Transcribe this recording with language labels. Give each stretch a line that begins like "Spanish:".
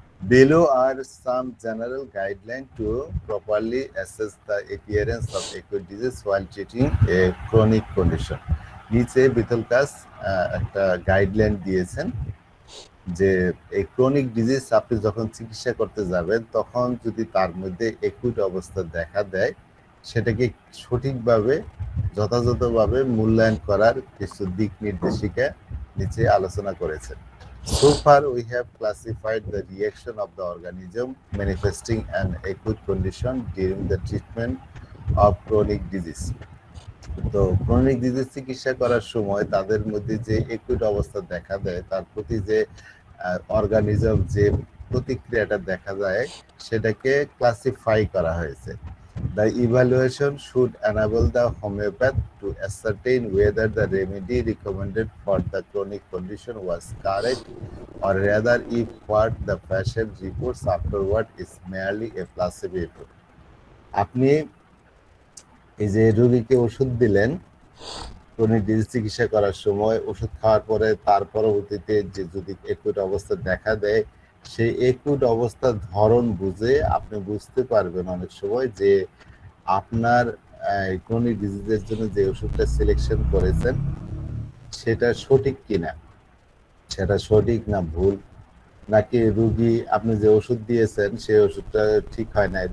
English: Below are some general guidelines to properly assess the appearance of acute disease while treating a chronic condition.
Bangla: নিচে বিতলকাস একটা guideline দিয়েছেন যে এই chronic disease আপনি যখন চিকিৎসা করতে যাবেন তখন যদি তার মধ্যে একুইট অবস্থা দেখা দেয়, সেটাকে সঠিকভাবে যথাযথভাবে মূল্যায়ন করার কিছু দিক নির্দেশিকা নিচে আলোচনা করেছেন।
English: So far, we have classified the reaction of the organism manifesting an acute condition during the treatment of chronic disease.
Bangla: তো ক্রনিক ডিজিজ চিকিৎসা করার সময় তাদের মধ্যে যে একুইট অবস্থা দেখা দেয়, তার প্রতি যে অর্গানিজম যে প্রতিক্রিয়াটা দেখা যায় সেটাকে ক্লাসিফাই করা হয়েছে।
English: The evaluation should enable the homeopath to ascertain whether the remedy recommended for the chronic condition was correct or rather if what the patient reports afterward is merely a placebo effect.
Bangla: আপনি এই যে রোগীকে ওষুধ দিলেন, chronic disease চিকিৎসা করার সময় ওষুধ খাওয়ার পরে তার পরবর্তীতে যে যদি একুইট অবস্থা দেখা দেয়, সেই একুইট অবস্থার ধরন বুঝে আপনি বুঝতে পারবেন অনেক সময় যে আপনার ক্রনিক ডিজিজের জন্য যে ওষুধটা সিলেকশন করেছেন সেটা সঠিক কিনা, সেটা সঠিক না ভুল, নাকি রোগী আপনি যে ওষুধ দিয়েছেন সেই ওষুধটা ঠিক হয় না।